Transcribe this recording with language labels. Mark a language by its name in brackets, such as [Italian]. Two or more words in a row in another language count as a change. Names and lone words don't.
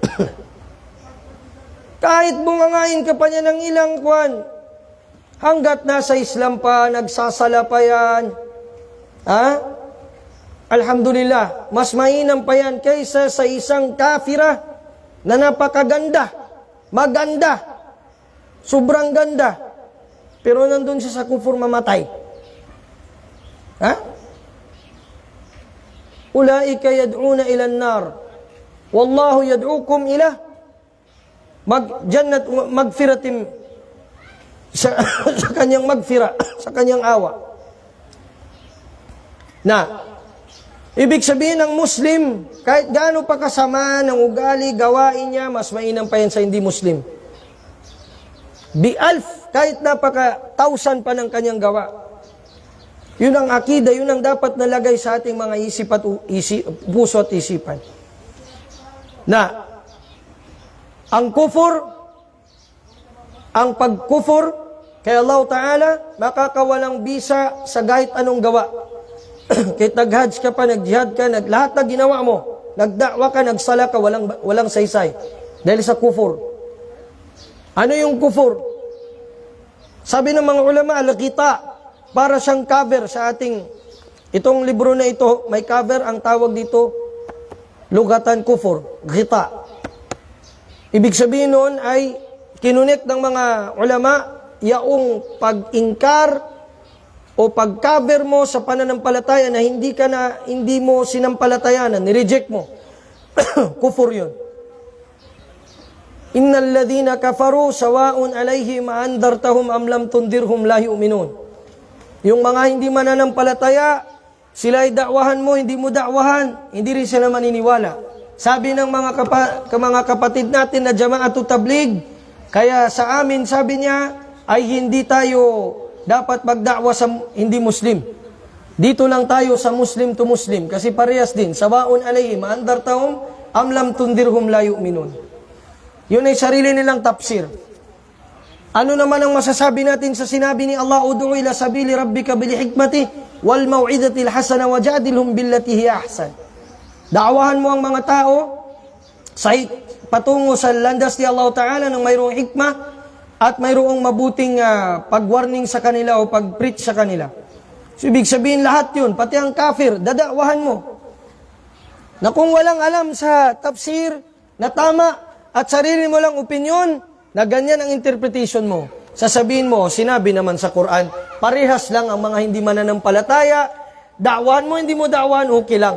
[Filipino] Kahit bungangain ka pa niya ng ilang kwan, hanggat nasa Islam pa, nagsasala pa yan. Alhamdulillah, mas mainam pa yan kaysa sa isang kafira na napakaganda, maganda, sobrang ganda, pero nandun siya sa kufur mamatay. [Arabic] أولئك يدعون إلى النار والله يدعوكم إلى مغفرة [Filipino] sa kanyang magfira, sa kanyang awa. Ibig sabihin ng Muslim, kahit gaano pa kasama ng ugali, gawain niya, mas mainam pa yan sa hindi Muslim. [Arabic] Bi-alf, [Filipino] kahit napaka-thousand pa ng kanyang gawa. Yun ang akida, yun ang dapat nalagay sa ating mga puso at isipan. Ang kufur, ang pagkufur kay Allah Ta'ala, makakawalang bisa sa kahit anong gawa. Kahit nag-hajj ka pa, nag-jihad ka, lahat na ginawa mo, nagdakwa ka, nagsala ka, walang saysay. Dahil sa kufur. Ano yung kufur? Sabi ng mga ulama, al-ghita, para siyang cover sa ating, itong libro na ito, may cover, ang tawag dito, [Arabic] لغة كفر, [Filipino] ghita. Ibig sabihin nun ay, kinunik ng mga ulama, yaong pag-ingkar o pag-cover mo sa pananampalataya na hindi mo sinampalatayanan, ni-reject mo. Kufur yun. [Arabic] إن الذين كفروا سواء عليهم أأنذرتهم أم لم تنذرهم لا يؤمنون. [Filipino] Yung mga hindi mananampalataya, sila ay dakwahan mo, hindi mo dakwahan, hindi rin sila maniniwala. Sabi ng mga kapatid natin na Jama'atu Tabligh, kaya sa amin, sabi niya, ay hindi tayo dapat magdakwa sa hindi Muslim. Dito lang tayo sa [English] Muslim to Muslim, [Filipino] kasi parehas din, [Arabic] سواء عليهم أأنذرتهم أم لم تنذرهم لا يؤمنون. [Filipino] Yun ay sarili nilang tafsir. Ano naman ang masasabi natin sa sinabi ni Allah, [Arabic] ادع إلى سبيل ربك بالحكمة والموعظة الحسنة وجادلهم بالتي هي أحسن. [Filipino] Da'wahan mo ang mga tao sa patungo sa landas ni Allah Ta'ala ng mayroong hikmah at mayroong mabuting pag-warning sa kanila o pag-preach sa kanila. So, ibig sabihin lahat yun, pati ang kafir, dadakwahan mo. Na kung walang alam sa tafsir na tama at sarili mo lang opinyon, na ganyan ang interpretation mo, sasabihin mo, sinabi naman sa Quran, parehas lang ang mga hindi mananampalataya, dakwahan mo, hindi mo dakwahan, okay lang.